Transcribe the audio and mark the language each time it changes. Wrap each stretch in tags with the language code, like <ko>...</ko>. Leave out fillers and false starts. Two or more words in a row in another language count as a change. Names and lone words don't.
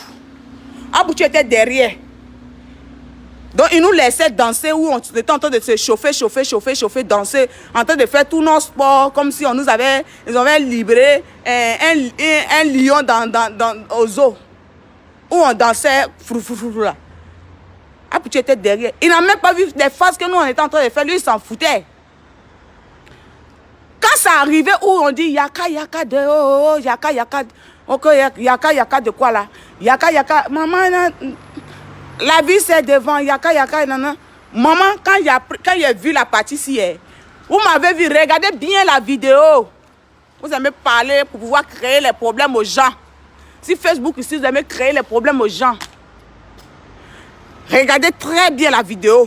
<fr>Apouchou était derrière. Donc, ils nous laissaient danser où on était en train de se chauffer, danser, en train de faire tous nos sports, comme si ils avaient libéré un lion au zoo, où on dansait, là. Apouchou était derrière. Il n'a même pas vu les phases que nous, on était en train de faire, lui, il s'en foutait. Quand ça arrivait où on dit</fr> <ln>Yaka Yaka</ln> <fr>de oh,</fr> <ln>Yaka Yaka,</ln> <fr>ok,</fr> <ln>Yaka Yaka</ln> <fr>de quoi là?</fr> <ln>Yaka Yaka,</ln> <fr>maman, la vie c'est devant,</fr> <ln>Yaka Yaka, nana.</ln> <fr>Maman, quand il a vu la partie ici, vous m'avez vu, regardez bien la vidéo. Vous aimez parler pour pouvoir créer les problèmes aux gens. Si Facebook ici, vous aimez créer les problèmes aux gens. Regardez très bien la vidéo.</fr>